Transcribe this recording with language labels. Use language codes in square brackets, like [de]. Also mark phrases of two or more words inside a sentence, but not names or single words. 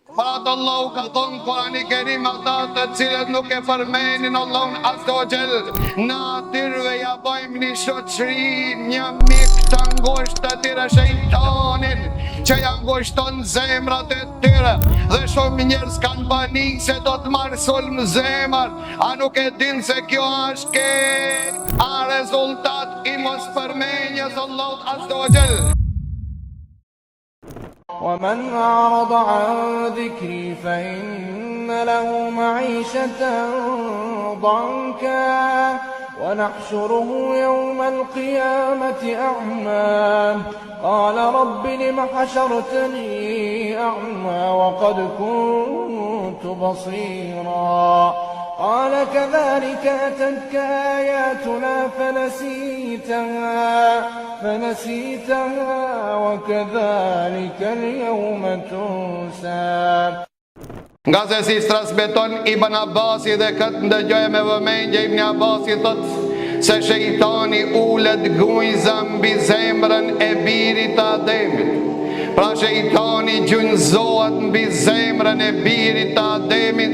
[sq] Pra të Allahu ka thonë Kurani Kerim, ata të cilët nuk e përmenin Allahun [ar] عز وجل, [sq] na atyre ja bëjmë një shoqëri, një mik të ngushtë të tyre shejtanin, që ja ngushton zemrat e tyre, dhe shumë njerëz kanë panik se do të marrë sulm zemër, a nuk e din se kjo është a rezultat i mos përmenjes Allahut [ar] عز وجل. ومن أعرض عن ذكري فإن له معيشة ضنكا ونحشره يوم القيامة أعمى قال رب لم حشرتني أعمى وقد كنت بصيرا قال كذلك أتتك آياتنا فنسيتها وكذلك اليوم تنسى. [sq] Nga se si transmeton Ibn Abasi dhe këtë ndëgjoj me vëmendje Ibn Abasi thot se shejtani ulet gujza mbi zemrën e birit të Ademit. Pra shejtani gjunjëzohet mbi zemrën e birit të Ademit.